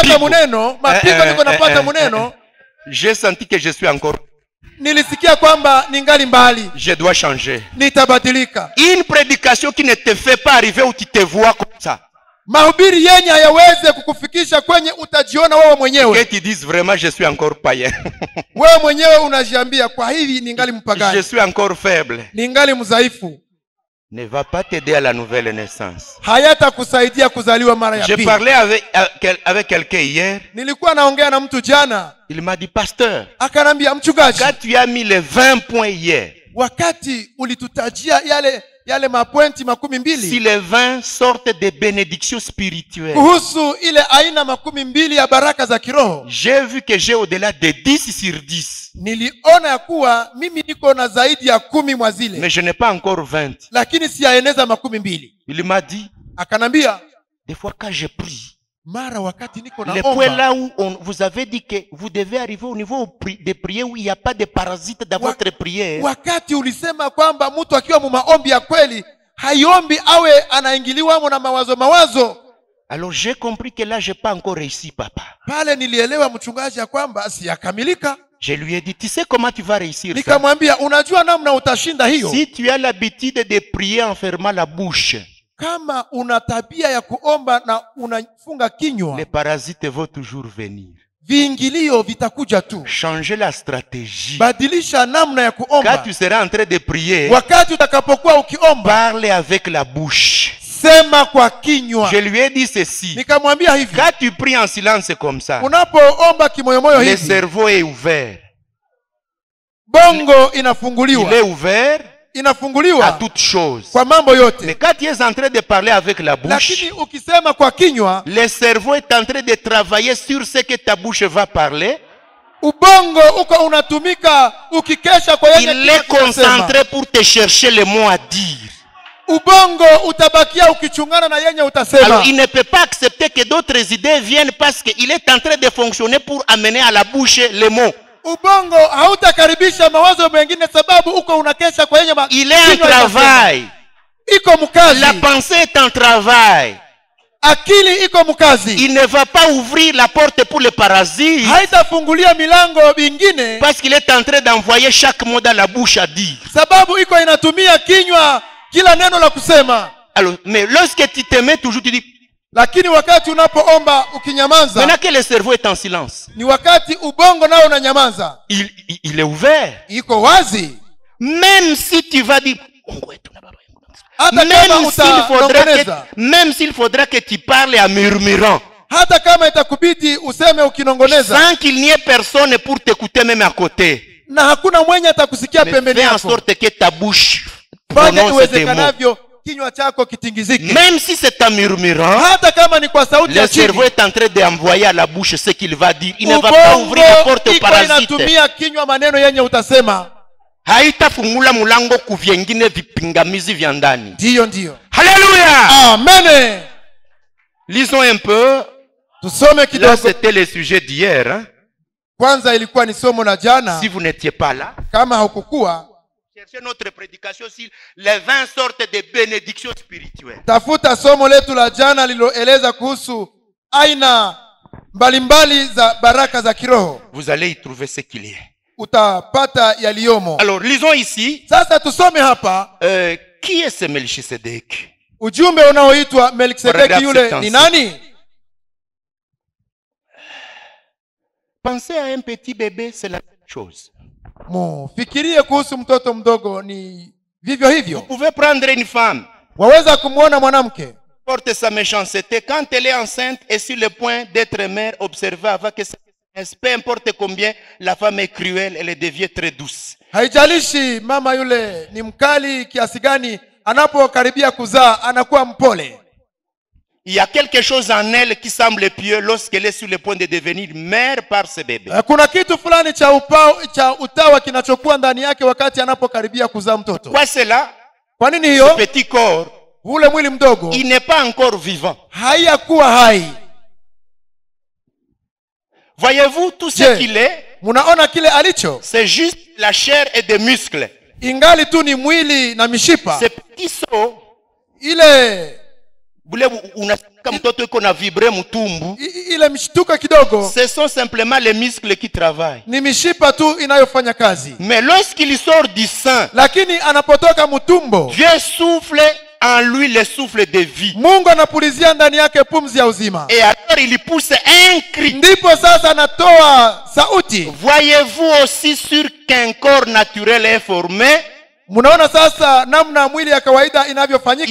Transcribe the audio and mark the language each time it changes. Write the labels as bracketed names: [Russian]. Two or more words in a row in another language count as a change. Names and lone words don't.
[Swahili] mapigo. muneno, mapigo niko napata muneno, [French] j'ai senti que je suis encore, [Swahili] nilisikia kwamba ningali mbali, [French] je dois changer. [Swahili] nitabadilika. [French] Une prédication qui ne te fait pas arriver où tu te vois comme ça. [Swahili] Mahubiri yenye hayaweze kukufikisha kwenye utajiona wewe [French] Que [Swahili] mwenyewe. [French] tu dises vraiment je suis encore païen. [Swahili] Wewe mwenyewe unajiambia kwa hivi ningali [French] Je [Swahili] mpagani, [French] suis encore faible. [Swahili] ningali mdhaifu. [French] Ne va pas t'aider à la nouvelle naissance. [Swahili] Hayatakusaidia kuzaliwa mara ya [French] J'ai [Swahili] pili. [French] parlé avec quelqu'un hier. [Swahili] Nilikuwa naongea na mtu jana, [French] Il m'a dit, pasteur, [Swahili] akanambia, mchungaji, [French] quand tu as mis les 20 points hier, [Swahili] wakati ulitutajia yale mapointi 12 [French] si les 20 sortent des bénédictions spirituelles, [Swahili] kuhusu ile aina 12 ya baraka za kiroho, [French] j'ai vu que j'ai au-delà de 10 sur 10. [Swahili] niliona ya kuwa mimi niko na zaidi ya 10 mwa zile, [French] Mais je n'ai pas encore 20. [Swahili] lakini siyaeneza 12. [French] Il m'a dit, [Swahili] Akanambia, [French] des fois quand je prie, [Swahili] mara wakati niko [French] les points [Swahili] naomba, [French] là où vous avez dit que vous devez arriver au niveau de prière où il n'y a pas de parasites dans votre prière. [Swahili] wakati ulisema kwamba mtu akiwa mu maombi ya kweli haiombi awe anaingiliwamo na mawazo. [French] Alors j'ai compris que là, je n'ai pas encore réussi, papa. [Swahili] Pale nilielewa mchungaji ya kwamba siyakamilika. [French] Je lui ai dit, tu sais comment tu vas réussir ça? [Swahili] Nikamwambia, unajua namna utashinda hiyo? [French] Si tu as l'habitude de prier en fermant la bouche, [Swahili] Kama una tabia ya kuomba na unafunga kinywa, [French] les parasites vont toujours venir. [Swahili] viingilio vitakuja tu. [French] Changer la stratégie. [Swahili] Badilisha namna ya kuomba. [French] Quand tu seras en train de prier, [Swahili] Wakati utakapokuwa ukiomba, [French] parle avec la bouche. [Swahili] sema kwa kinywa. [French] Je lui ai dit ceci. [Swahili] Nikamwambia hivi, [French] Quand tu pries en silence comme ça, [Swahili] unapoomba kimoyomoyo [French] le [Swahili] hivi, [French] cerveau est ouvert. [Swahili] bongo [French] Il [Swahili] inafunguliwa. [French] est ouvert à [Swahili] Inafunguliwa [French] toutes choses. [Swahili] kwa mambo [French] Mais [Swahili] yote. [French] quand tu es en train de parler avec la bouche, [Swahili] Lakini ukisema kwa kinywa, [French] le cerveau est en train de travailler sur ce que ta bouche va parler. [Swahili] ubongo uko unatumika ukikesha kwa [French] Il [Swahili] yenye [French] est [Swahili] kinywa kinasema. [French] concentré pour te chercher les mots à dire. [Swahili] ubongo utabakia ukichungana na yenye utasema. [French] Alors il ne peut pas accepter que d'autres idées viennent parce qu'il est en train de fonctionner pour amener à la bouche les mots. [Swahili] Ubongo hautakaribisha mawazo mengine sababu uko unakesha kwa yenye [French] il est en travail. [Swahili] Iko mkazi. [French] La pensée est en travail. [Swahili] Akili iko mkazi. [French] Il ne va pas ouvrir la porte pour les parasites. [Swahili] Haitafungulia milango bingine [French] parce qu'il est en train d'envoyer chaque mot dans la bouche à dire. [Swahili] Sababu iko inatumia kinywa kila neno la kusema. [French] Alors, mais lorsque tu te mets toujours, tu dis. [Swahili] Lakini wakati unapoomba ukinyamaza. [French] Maintenant que le cerveau est en silence. [Swahili] Ni wakati ubongo nao unanyamaza. [French] Il est ouvert. [Swahili] Iko wazi. [French] Même si tu vas dire. Même s'il faudra que tu parles en murmurant. [Swahili] Hata kama itakubidi useme ukinongoneza. [French] Sans qu'il n'y ait personne pour t'écouter même à côté. [Swahili] Na hakuna mwenye atakusikia pembeni yako. [French] Fais en sorte que ta bouche [Swahili] fanya iwezekanavyo kinywa chako kitingizike. [French] Même si c'est en murmurant. [Swahili] Hata kama ni kwa sauti ya chini. [French] Le cerveau est en train d'envoyer à la bouche ce qu'il va dire. Il ne va pas ouvrir la porte aux parasites. [Swahili] Inatumia kinywa maneno yenye utasema. Haitafungula mulango kuvyengine vipingamizi vya ndani. Ndio. Hallelujah. Amen. [French] Lisons un peu. [Swahili] Tusome kidogo. [French] Là c'était le sujet d'hier, hein? [Swahili] Kwanza ilikuwa ni somo la jana. [French] Si vous n'étiez pas là. [Swahili] Kama haukukuwa. [French] Cherchez notre prédication sur les 20 sortes de bénédictions spirituelles. [Swahili] Tafuta somo letu la jana liloeleza kuhusu aina mbalimbali za baraka za kiroho. [French] Vous allez y trouver ce qu'il y a. [Swahili] Utapata yaliyomo. [French] Alors lisons ici. [Swahili] Sasa tusome hapa. [French] Qui est ce Melchisedec? [Swahili] Ujumbe unaoitwa Melchisedeki yule ni nani? [French] Pensez à un petit bébé, c'est la même chose. [Swahili] Fikirie kuhusu mtoto mdogo ni vivyo hivyo. [French] Vous pouvez prendre une femme. [Swahili] Waweza kumuona mwanamke. [French] Porte sa méchanceté quand elle est enceinte et sur le point d'être mère, observez avant que peu importe combien la femme est cruelle, elle devient très douce. [Swahili] Haijalishi mama yule ni mkali kiasi gani, anapokaribia kuzaa anakuwa mpole. [French] Il y a quelque chose en elle qui semble pieux lorsqu'elle est sur le point de devenir mère par ce bébé. [Swahili] Kuna kitu fulani cha utawa kinachokuwa ndani yake wakati anapokaribia kuzaa mtoto. [French] Quoi cela? [Swahili] Kwa nini hiyo? [French] Ce petit corps, [Swahili] ule mwili mdogo, [French] il n'est pas encore vivant. [Swahili] Hayakuwa hai. [French] Voyez-vous tout ce qu'il est? [Swahili] Munaona kile alicho? [French] C'est juste la chair et des muscles. [Swahili] Ingali tu ni mwili na mishipa. [French] Ce petit saut, [Swahili] ile unasikia mtoto iko na vibre mtumbu. Ile mshtuka kidogo. [French] Ce sont simplement les muscles qui travaillent. [Swahili] Ni mishipa tu inayofanya kazi. [French] Mais lorsqu'il sort du sein, [Swahili] lakini anapotoka mtumbo, [French] Dieu souffle en lui le souffle de vie. [Swahili] Mungu anapulizia ndani yake pumzi ya uzima. [French] Et alors il pousse un cri. [Swahili] Ndipo sasa anatoa sauti. [French] Voyez-vous aussi sur qu'un corps naturel est formé? [Swahili] Munaona sasa namna mwili ya kawaida inavyofanyika.